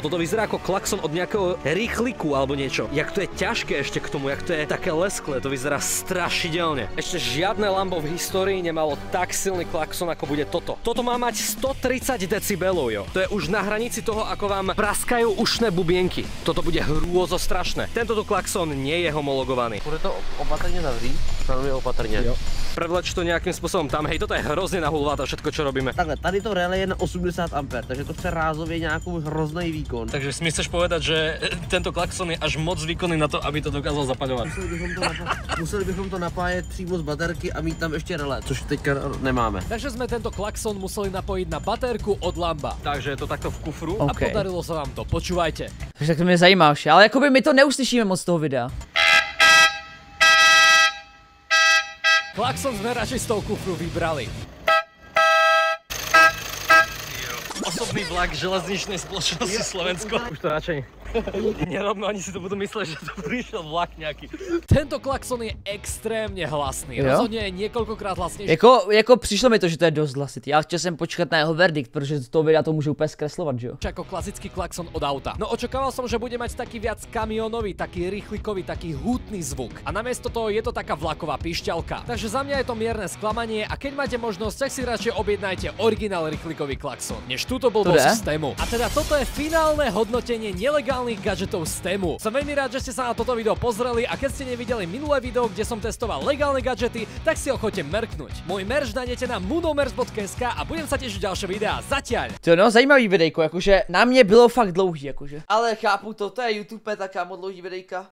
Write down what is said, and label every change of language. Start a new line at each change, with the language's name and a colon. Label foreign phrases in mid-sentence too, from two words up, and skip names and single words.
Slovak: Toto vyzerá ako klakson od nejakého rýchliku alebo niečo. Jak to je ťažké ešte k tomu, jak to je také lesklé, to vyzerá strašidelne. Ešte žiadne Lambo v histórii nemalo tak silný klakson, ako bude toto. Toto má mať 130 decibelov, jo. To je už na hranici toho, ako vám praskajú ušné bubienky. Toto bude hrôzo strašné. Tento tu klakson nie je homologovaný.
Czech: Bude to opatrně zavřít, velmi opatrně.
Slovak: Jo. Prevleč to nejakým spôsobom tam. Hej, toto je hrozne nahulváta všetko, čo robíme.
Czech: Takhle, tady to relé je na 80 A, takže to chce rázově nějakou hrozný výkon.
Slovak: Takže si mi chceš povedať, že tento klakson je až moc výkonný na to, aby to dokázal zapaľovať.
Czech: Museli bychom to napájet přímo z baterky a mít tam ještě relé, což teďka nemáme.
Slovak: Takže sme tento klakson museli napojiť na batérku od Lamba. Takže je to takto v kufru. A OK. podarilo sa vám to, počúvajte.
Czech: Takže tak to mě zajímá už, ale jakoby my to neuslyšíme moc z toho videa.
Slovak: Klakson sme radšej z toho kufru vybrali. Osobný vlak železničnej spoločnosti Slovensko. Už to radšej nerobno, ani si to budú mysleť, že to prišiel vlak nejaký. Tento klakson je extrémne hlasný. Jo? Rozhodne je niekoľkokrát hlasnejší.
Czech: Jako přišlo mi to, že to je dost hlasitý, ale chtěl jsem počkat na jeho verdikt, protože z toho videa to může úplně zkreslovat, že jo?
Slovak: Ako klasický klakson od auta. No očakával som, že bude mať taký viac kamionový, taký rýchlikový, taký hutný zvuk. A namiesto toho je to taká vlaková pišťalka. Takže za mňa je to mierne sklamanie a keď máte možnosť, tak si radšej objednajte originál rýchlikový klakson, než túto blbosť z Temu. A teda toto je finálne hodnotenie nelegálnych gadžetov z Temu. Som veľmi rád, že ste sa na toto video pozreli a keď ste nevideli minulé video, kde som testoval legálne gadžety, tak si ho choďte merknúť. Môj merch nájdete na munomers.sk a budem sa tešiť ďalšie videá. Zatiaľ!
Czech: To no, zajímavý videjko, jakože na mě bylo fakt dlouhý, jakože. Ale chápu to je YouTube, tak kámo dlouhý videjka.